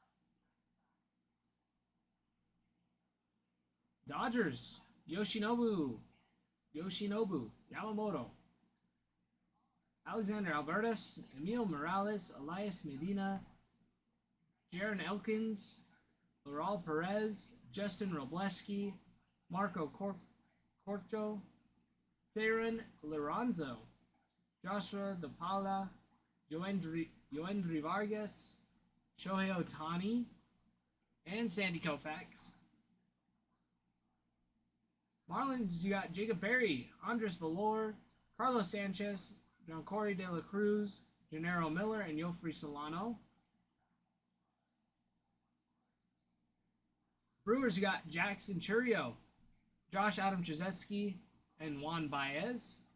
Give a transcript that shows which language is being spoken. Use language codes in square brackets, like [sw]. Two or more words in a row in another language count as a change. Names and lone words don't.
[en] Dodgers, Yoshinobu Yamamoto, Alexander Albertus, Emil Morales, Elias Medina, Jaron Elkins, Laurel Perez, Justin Robleski, Marco Corcho, Theron Lorenzo, Joshua DePaula, Yoendry Vargas, Shohei Otani, and Sandy Koufax. Marlins, you got Jacob Berry, Andres Valor, Carlos Sanchez, Giancarlo De La Cruz, Gennaro Miller, and Yofri Solano. Brewers, you got Jackson Churio, Josh Adam Trzaski, and Juan Baez.